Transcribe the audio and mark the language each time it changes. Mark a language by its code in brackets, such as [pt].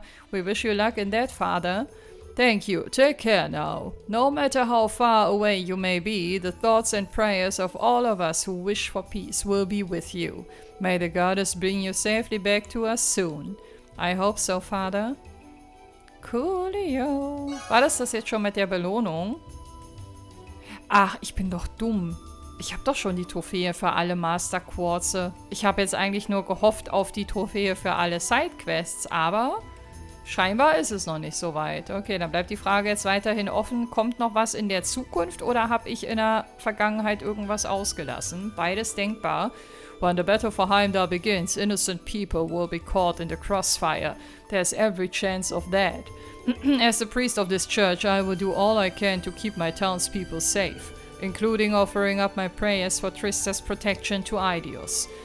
[en] We wish you luck in that, Father. Thank you. Take care now. No matter how far away you may be, the thoughts and prayers of all of us who wish for peace will be with you. May the goddess bring you safely back to us soon. I hope so, Father. Coolio. [de] War das jetzt schon mit der Belohnung? Ach, ich bin doch dumm. Ich habe doch schon die Trophäe für alle Master Quarze. Ich habe jetzt eigentlich nur gehofft auf die Trophäe für alle Sidequests, aber... scheinbar ist es noch nicht so weit. Okay, dann bleibt die Frage jetzt weiterhin offen. Kommt noch was in der Zukunft oder habe ich in der Vergangenheit irgendwas ausgelassen? Beides denkbar. [en] When the battle for Heimdall begins, innocent people will be caught in the crossfire. There's every chance of that. As the priest of this church, I will do all I can to keep my townspeople safe, including offering up my prayers for Trista's protection to Aidios.